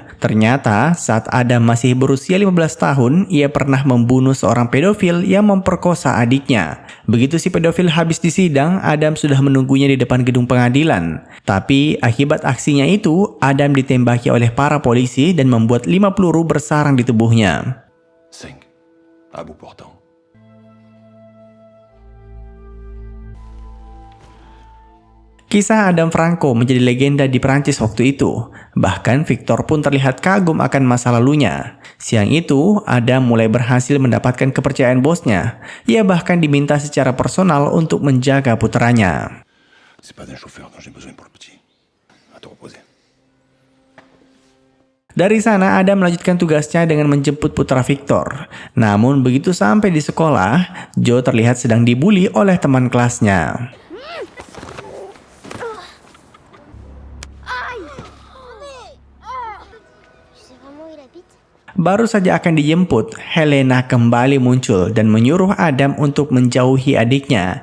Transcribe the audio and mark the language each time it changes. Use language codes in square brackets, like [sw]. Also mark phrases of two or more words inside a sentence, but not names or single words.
[id] Ternyata, saat Adam masih berusia 15 tahun, ia pernah membunuh seorang pedofil yang memperkosa adiknya. Begitu si pedofil habis disidang, Adam sudah menunggunya di depan gedung pengadilan. Tapi, akibat aksinya itu, Adam ditembaki oleh para polisi dan membuat 5 peluru bersarang di tubuhnya. [fr] 5. À bout portant. [id] Kisah Adam Franco menjadi legenda di Prancis waktu itu. Bahkan Victor pun terlihat kagum akan masa lalunya. Siang itu, Adam mulai berhasil mendapatkan kepercayaan bosnya. Ia bahkan diminta secara personal untuk menjaga putranya. [fr] C'est pas d'un chauffeur dont j'ai besoin pour le petit. À te reposer. [id] Dari sana, Adam melanjutkan tugasnya dengan menjemput putra Victor. Namun begitu sampai di sekolah, Joe terlihat sedang dibully oleh teman kelasnya. Baru saja akan dijemput, Helena kembali muncul dan menyuruh Adam untuk menjauhi adiknya.